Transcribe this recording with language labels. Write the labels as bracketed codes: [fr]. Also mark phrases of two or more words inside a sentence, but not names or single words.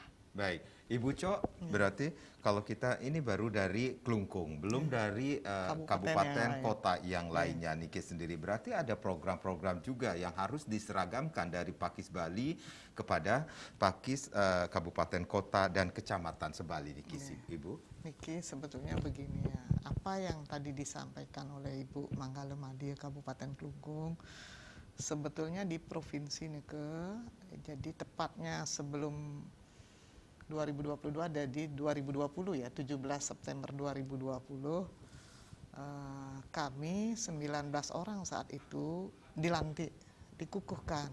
[id] Baik, Ibu Cok, berarti kalau kita ini baru dari Kelungkung, belum dari kabupaten yang lain. kota yang lainnya Niki sendiri. Berarti ada program-program juga yang harus diseragamkan dari Pakis Bali kepada Pakis kabupaten kota dan kecamatan sebali Niki, Ibu. Niki sebetulnya begini ya, apa yang tadi disampaikan oleh Ibu Manggala Madi Kabupaten Kelungkung, sebetulnya di Provinsi Nike, jadi tepatnya sebelum 2022 ada di 2020 ya, 17 September 2020, kami 19 orang saat itu dilantik, dikukuhkan.